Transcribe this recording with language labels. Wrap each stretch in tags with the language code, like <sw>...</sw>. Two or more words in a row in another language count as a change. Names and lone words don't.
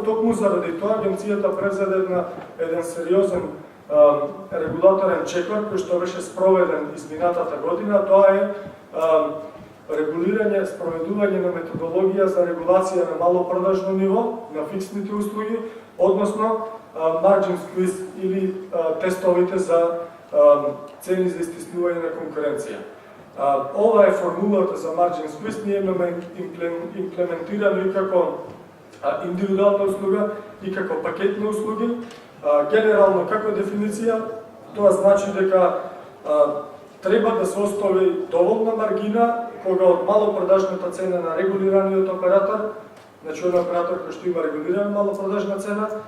<mk>Токму заради тоа агенцијата превзеде еден сериозен регулаторен чекор кој што беше спроведен изминатата година. Тоа е регулирање, спроведување на методологија за регулација на малопродажно ниво на фиксните услуги, односно</mk> <en>margin squeeze</en> <mk>или тестовите за цени за истиснување на конкуренција. Ова е формулата за</mk> <en>margin squeeze,</en> <mk>ние имаме имплементирано и како индивидуална услуга и како пакетни услуги. Генерално како дефиниција, тоа значи дека треба да се остави доволна маргина кога од малопродажната цена на регулираниот оператор, значи оној оператор кој што има регулирана малопродажна цена,</mk>